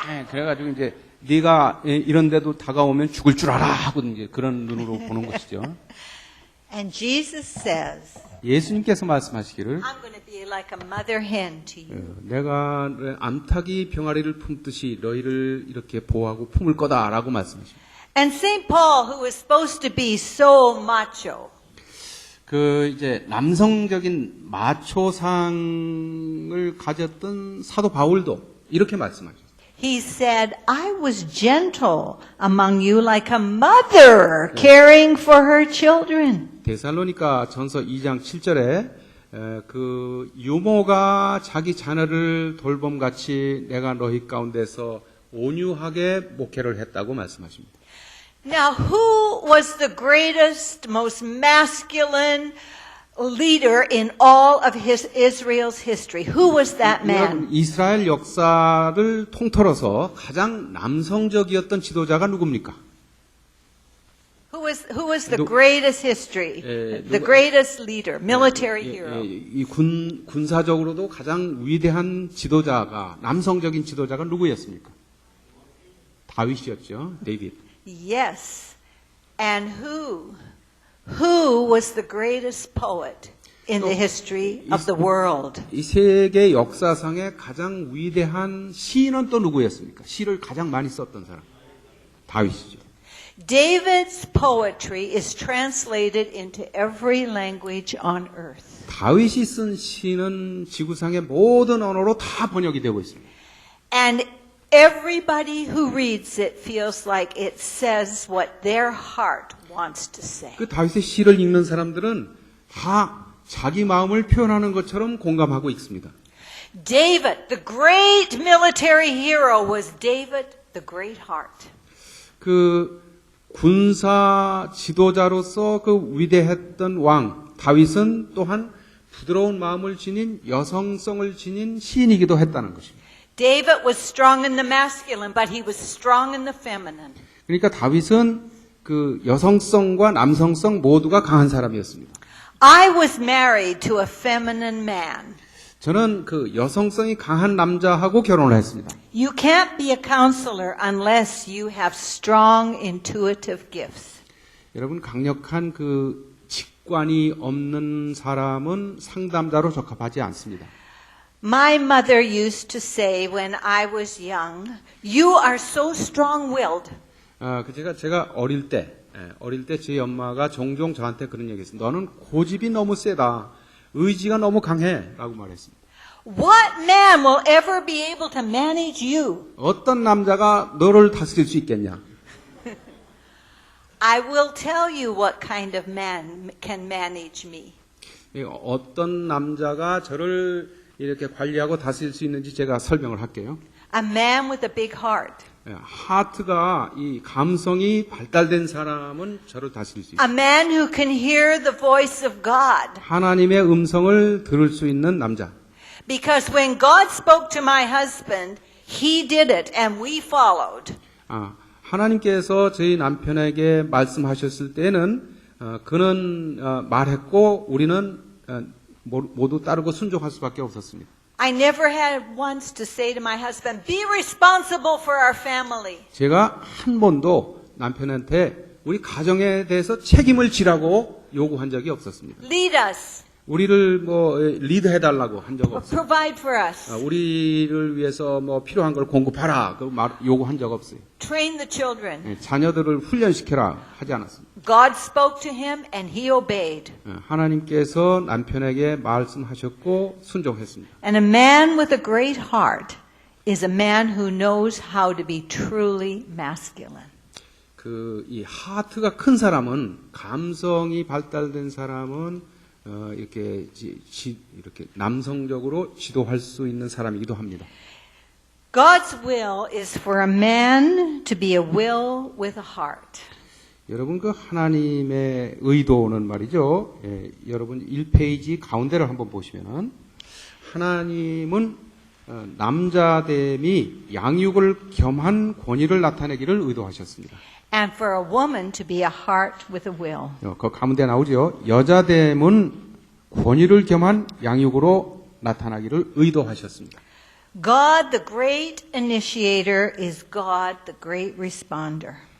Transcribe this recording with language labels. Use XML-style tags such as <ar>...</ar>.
<ko>그래가지고 이제 네가 이런 데도 다가오면 죽을 줄 알아 하고 이제 그런 눈으로 보는 것이죠.</ko> <en>And Jesus says,</en> <ko>예수님께서 말씀하시기를</ko> <en>I'm going to be like a mother hen to you.</en> <ko>내가 암탉이 병아리를 품듯이 너희를 이렇게 보호하고 품을 거다라고 말씀하십니다.</ko> <en>And St. Paul, who was supposed to be so macho,</en> <ko>이제 남성적인 마초상을 가졌던 사도 바울도 이렇게 말씀하셨어요.</ko> <en>he said, I was gentle among you like a mother caring for her children.</en> <ko>데살로니가 전서 2장 7절에 그 유모가 자기 자녀를 돌봄같이 내가 너희 가운데서 온유하게 목회를 했다고 말씀하십니다.</ko> <en>Now, who was the greatest, most masculine leader in all of Israel's history? Who was that man?</en> <ko>이스라엘 역사를 통틀어서 가장 남성적이었던 지도자가 누굽니까?</ko> <en>Who was the greatest history, the greatest leader, military hero?</en> <ko>이 군사적으로도 가장 위대한 지도자가 남성적인 지도자가 누구였습니까? 다윗이었죠. 데이빗.</ko> <en>Yes. And who was the greatest poet in the history of the world?</en> <ko>이 세계 역사상의 가장 위대한 시인은 또 누구였습니까? 시를 가장 많이 썼던 사람. 다윗이죠.</ko> <en>David's poetry is translated into every language on earth.</en> <ko>다윗이 쓴 시는 지구상의 모든 언어로 다 번역이 되고 있습니다.</ko> <en>And everybody who reads it feels like it says what their heart wants to say.</en> <ko>그 다윗의 시를 읽는 사람들은 다 자기 마음을 표현하는 것처럼 공감하고 있습니다.</ko> <en>David, the great military hero, was David, the great heart.</en> <ko>그 군사 지도자로서 그 위대했던 왕 다윗은 또한 부드러운 마음을 지닌 여성성을 지닌 시인이기도 했다는 것입니다.</ko> <en>David was strong in the masculine, but he was strong in the feminine.</en> <ko>그러니까 다윗은 그 여성성과 남성성 모두가 강한 사람이었습니다.</ko> <en>I was married to a feminine man.</en> <ko>저는 그 여성성이 강한 남자하고 결혼을 했습니다.</ko> <en>You can't be a counselor unless you have strong intuitive gifts.</en> <ko>여러분 강력한 그 직관이 없는 사람은 상담자로 적합하지 않습니다.</ko> <en>My mother used to say when I was young, you are so strong-willed.</en> <ko>제가 어릴 때 저희 엄마가 종종 저한테 그런 얘기했어요. 너는 고집이 너무 세다. 의지가 너무 강해라고 말했습니다.</ko> <en>What man will ever be able to manage you?</en> <ko>어떤 남자가 너를 다스릴 수 있겠냐?</ko> <en>I will tell you what kind of man can manage me.</en> <ko>어떤 남자가 저를 이렇게 관리하고 다스릴 수 있는지 제가 설명을 할게요.</ko> <en>A man with a big heart.</en> <ko>하트가 이 감성이 발달된 사람은 저를 다스릴 수</ko> <en>A</en> <ko>있어요.</ko> <en>man who can hear the voice of God.</en> <ko>하나님의 음성을 들을 수 있는 남자.</ko> <en>Because when God spoke to my husband, he did it and we followed.</en> <ko>하나님께서 저희 남편에게 말씀하셨을 때는 그는 말했고 우리는 모두 따르고 순종할 수밖에 없었습니다.</ko> <en>I never had once to say to my husband, be responsible for our family.</en> <ko>제가 한 번도 남편한테 우리 가정에 대해서 책임을 지라고 요구한 적이 없었습니다.</ko> <en>Lead us.</en> <ko>우리를 뭐 리드해달라고 한 적</ko> <en>or</en> <ko>없어요.</ko> <en>provide for us,</en> <ko>우리를 위해서 뭐 필요한 걸 공급하라 그 말 요구한 적 없어요.</ko> <en>train the children.</en> <ko>예, 자녀들을 훈련시켜라 하지 않았습니다.</ko> <en>God spoke to him and he obeyed.</en> <ko>하나님께서 남편에게 말씀하셨고 순종했습니다.</ko> <en>And a man with a great heart is a man who knows how to be truly masculine.</en> <ko>이 하트가 큰 사람은 감성이 발달된 사람은 이렇게 이렇게 남성적으로 지도할 수 있는 사람이기도 합니다.</ko> <en>God's will is for a man to be a will with a heart.</en> <ko>여러분 그 하나님의 의도는 말이죠. 여러분 1페이지 가운데를 한번 보시면은 하나님은 남자됨이 양육을 겸한 권위를 나타내기를 의도하셨습니다.</ko> <en>And for a woman to be a heart with a will.</en> <ko>그 가운데 나오죠. 여자됨은 권위를 겸한 양육으로 나타나기를 의도하셨습니다.</ko> <en>God, the great initiator, is God, the great responder.</en>